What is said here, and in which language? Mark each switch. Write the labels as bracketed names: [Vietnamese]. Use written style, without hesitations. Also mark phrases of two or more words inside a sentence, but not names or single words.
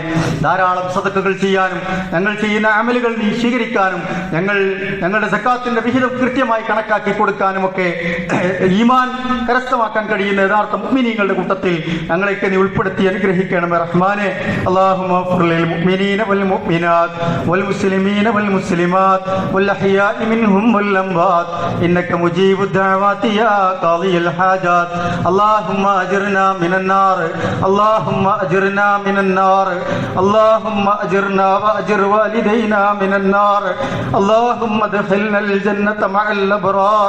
[Malayalam] ധാരാളം സദഖകൾ ചെയ്യാനും ഞങ്ങൾ ചെയ്യുന്ന അമലുകൾ നീ സ്വീകരിക്കാനും ഞങ്ങളുടെ സക്കാത്തിന്റെ വിഹിതം കൃത്യമായി കണക്കാക്കി കൊടുക്കാനും ഒക്കെ ഈമാൻ കരസ്ഥമാക്കാൻ കഴിയുന്ന യഥാർത്ഥ മുഅ്മിനീങ്ങളുടെ കൂട്ടത്തിൽ ഞങ്ങളെയൊക്കെ നീ ഉൾപ്പെടുത്തി അനുഗ്രഹിക്കണമേ റഹ്മാനെ. [Arabic] اللهم اغفر للمؤمنين والمؤمنات والمسلمين والمسلمات والأحياء منهم والأموات إنك مجيب الدعوات يا قاضي الحاجات. اللهم أجرنا من النار، اللهم أجرنا من النار، اللهم أجرنا وأجر والدينا من النار، اللهم ادخلنا الجنة مع الأبرار.